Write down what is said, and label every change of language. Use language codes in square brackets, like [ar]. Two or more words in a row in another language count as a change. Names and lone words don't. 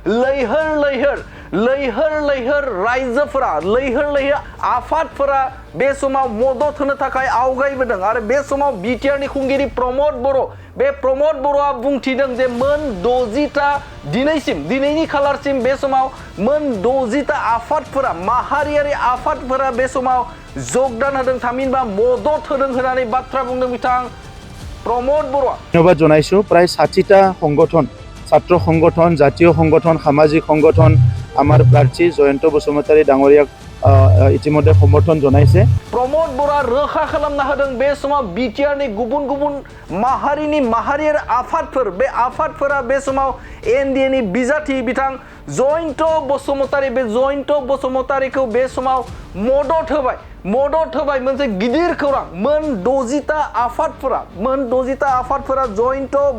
[brx] लैहोर रायजोफोरा लैहोर आफादफोरा बे समाव मदद होनो थाखाय आवगायबोदों आरो बे समाव बिटिआरनि खुंगिरि प्रमद बर' बे प्रमद बर'आ बुंथिदों जे मोन 60टा दिनैनि खालारसिम बे समाव मोन 60टा आफादफोरा माहारियारि आफादफोरा बे समाव जगदान होदों थामहिनबा मदद होदों होननानै बाथ्रा बुंदों बिथां प्रमद बर'आ [as] ধন্যবাদ জনাইছো প্ৰায় 60টা সংগঠন ছাত্র সংগঠন জাতীয় সংগঠন সামাজিক সংগঠন আমার প্রার্থী জয়ন্ত বসুমতাৰী ডাঙৰীয়াক ইতিমধ্যে সমৰ্থন জনাইছে [brx] प्रमद बर'आ रोखा खालामना होदों बे समाव बिटिआरनि गुबुन माहारियारि आफादफोर बे आफादफोरा बे समाव एनडिएनि बिजाथि बिथां जयन्त बसुमतारी बे जयन्त बसुमतारीखौ बे समाव मदद होबाय मोनसे गिदिर खौरां मोन 60टा आफादफोरा जयन्त